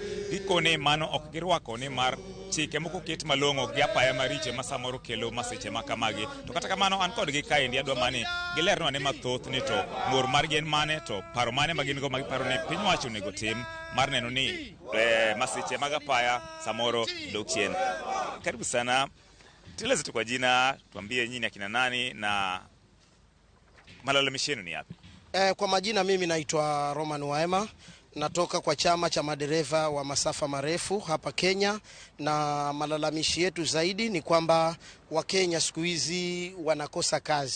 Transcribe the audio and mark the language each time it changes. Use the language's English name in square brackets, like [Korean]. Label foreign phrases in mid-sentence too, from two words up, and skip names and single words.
[Luo (Kenya and Tanzania)] Gikoni mano ok girwako ni mar chike moko ket malong'o gi apaya maricho ma samoro kelo masiche makamagi. To kata kamano an kodgi kaendi adwa mani gilerno ane mathoth ni to ng'ur margi en mane to paro mane ma gin go magiparo ni piny wacho onego tim mar neno ni masiche mag apaya samoro dok chien. [Swahili] Karibu sana, tueleze tu kwa jina, tuambie nyinyi akina nani na malalamishi yenu ni yapi? Kwa majina mimi naitwa Roman Waema, natoka kwa chama cha madereva wa masafa marefu hapa Kenya, na malalamishi yetu zaidi ni kwamba Wakenya siku hizi wanakosa kazi.